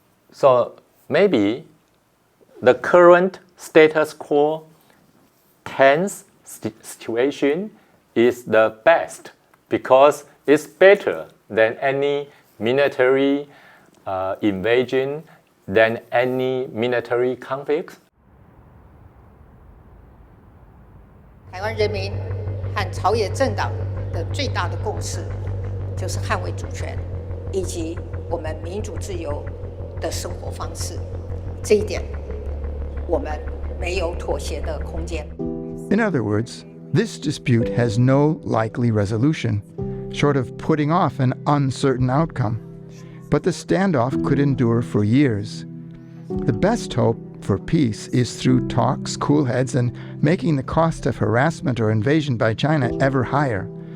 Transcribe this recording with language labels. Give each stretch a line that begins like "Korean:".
English: So maybe the current status quo tense situation is the best because it's better than any military invasion, than any military conflict.
Chinese: 台湾人民和朝野政党的最大的共识，就是捍卫主权，以及我们民主自由的生活方式。这一点，我们没有妥协的空间。
English: In other words, this dispute has no likely resolution, short of putting off an uncertain outcome. But the standoff could endure for years. The best hope for peace is through talks, cool heads, and making the cost of harassment or invasion by China ever higher.